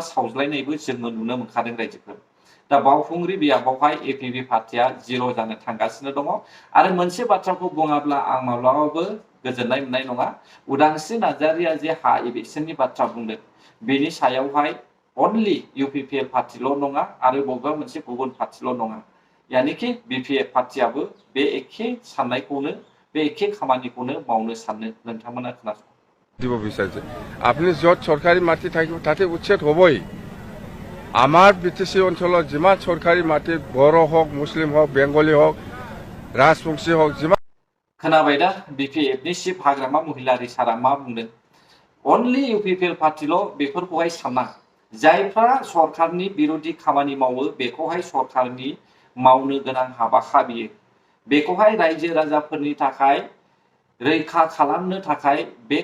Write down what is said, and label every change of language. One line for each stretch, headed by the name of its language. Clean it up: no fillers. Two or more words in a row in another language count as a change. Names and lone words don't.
Bodo: सावज्लायनायबो जोङो नुनो मोनखादों रायजोफोर दा बावखुंग्रि बियाबावहाय एपिबि पार्टिया जिर' जानो थांगासिनो दङ आरो मोनसे बाथ्राखौ बुङाब्ला आं माब्लाबाबो गोजोननाय मोननाय नङा उदांस्रि नार्जारिया जे हा इलेक्सननि बाथ्रा बुंदों बेनि सायावहाय अनलि इउपिपिएल पार्टिल' नङा आरो बबेबा मोनसे गुबुन पार्टिल' नङा यानिकि बिपिएफ पार्टियाबो बे एखे साननायखौनो बे एखे खामानिखौनो मावनो सानो नोंथांमोना खोनासं
Assamese: দিব বিচাৰিছে আপুনি য'ত চৰকাৰী মাটি থাকিব তাতে উচ্ছেদ হ'বই আমাৰ বিটিচি অঞ্চলত যিমান চৰকাৰী মাটি বড়ো হওক মুছলিম হওক বেংগলী হওক राजबंशी हक जिमान
Bodo: खोनाबाय दा बिपिएफनि चिफ हाग्रामा महिलारि सारा मा बुंदों अनलि इउपिपिएल पार्टिल' बेफोरखौहाय साना जायफ्रा सरकारनि बिरोधी खामानि मावो बेखौहाय सरकारनि मावनो गोनां हाबाखा बियो बेखौहाय रायजो राजाफोरनि थाखाय रैखा खालामनो थाखाय बे